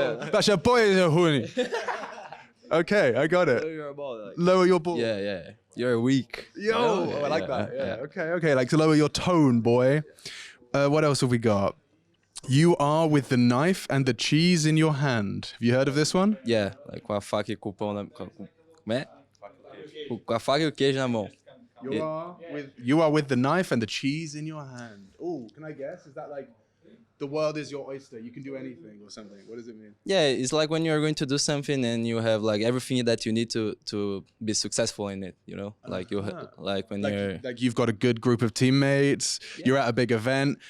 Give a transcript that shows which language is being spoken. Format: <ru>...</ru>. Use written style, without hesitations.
<pt>Baixa a bola é seu ruim.</pt> <en>Okay, I got it. Lower your ball. Like, lower your ball. Yeah. You're weak. I like that. Yeah. Okay. Like to lower your tone, boy. What else have we got? You are with the knife and the cheese in your hand. Have you heard of this one? Yeah, like</en> <pt>com a faca e com o pão na... Como é? Com a faca e o queijo na mão.</pt> <en>You are with the knife and the cheese in your hand. Oh, can I guess? Is that like the world is your oyster? You can do anything or something. What does it mean? Yeah, it's like when you're going to do something and you have like everything that you need to be successful in it. You know, like you've got a good group of teammates. Yeah. You're at a big event.</en>